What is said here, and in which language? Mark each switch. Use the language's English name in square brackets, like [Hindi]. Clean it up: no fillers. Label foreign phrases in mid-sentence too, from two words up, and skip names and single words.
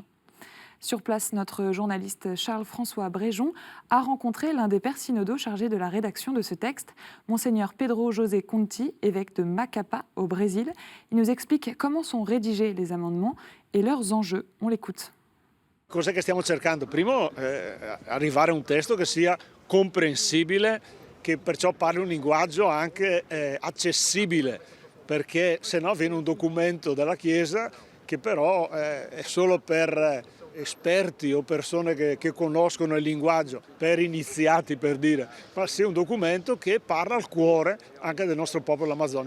[French] Sur place, notre journaliste Charles-François Bréjon a rencontré l'un des pères synodaux chargés de la rédaction de ce texte, Monseigneur Pedro José Conti, évêque de Macapá au Brésil. Il nous explique comment sont rédigés les amendements et leurs enjeux. On l'écoute. [Italian] Cos'è che stiamo cercando? Primo, arrivare a un testo che sia comprensibile, che perciò parli un linguaggio anche accessibile, perché se no viene un documento della Chiesa che però è solo per esperti o persone che conoscono il linguaggio, per iniziati per dire, ma sia un documento che parla al cuore anche del nostro popolo Amazzonia.